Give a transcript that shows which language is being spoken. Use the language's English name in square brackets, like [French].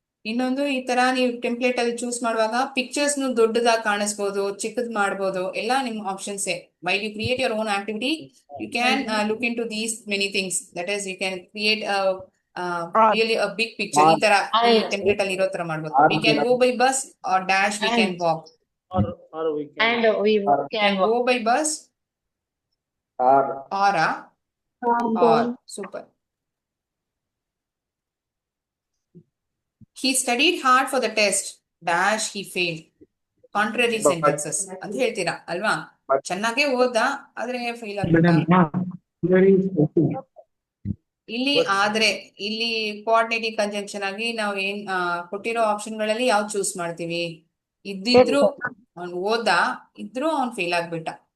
[Kannada] ಇನ್ನೊಂದು, ಈ ತರ ನೀವು ಟೆಂಪ್ಲೇಟ್ ಅಲ್ಲಿ ಚೂಸ್ ಮಾಡುವಾಗ ಪಿಕ್ಚರ್ಸ್ ದೊಡ್ಡದಾಗಿ ಕಾಣಿಸ್ಬೋದು, ಚಿಕ್ಕದ್ ಮಾಡ್ಬೋದು, ಎಲ್ಲ ನಿಮ್ options. [English] While you create your own activity, you can look in to these many things. That is you can create really a big picture. [Kannada] ಈ ತರ ಟೆಂಪ್ಲೇಟ್ ಅಲ್ಲಿ ಇರೋ ತರ ಮಾಡ್ಬೋದು. [English] We can go by bus or dash we can walk. Or we can go by bus or super. He studied hard for the test dash he failed. Contrary sentences [Kannada] ಅಂತ ಹೇಳ್ತೀರಾ ಅಲ್ವಾ? ಚೆನ್ನಾಗೆ ಓದ, ಆದ್ರೆ ಫೇಲ್ ಆಗ್ಬಿಟ್ಟ. ಇಲ್ಲಿ ಕೋಆರ್ಡಿನೇಟಿಂಗ್ ಕಂಜಂಕ್ಷನ್ ಆಗಿ ನಾವು ಏನ್ ಕೊಟ್ಟಿರೋ ಆಪ್ಷನ್ ಗಳಲ್ಲಿ ಯಾವ್ದು ಚೂಸ್ ಮಾಡ್ತೀವಿ? ಇದ್ದಿದ್ರು ಅವ್ನು ಓದ, ಇದ್ರು ಅವ್ನ್ ಫೇಲ್ ಆಗ್ಬಿಟ್ಟ.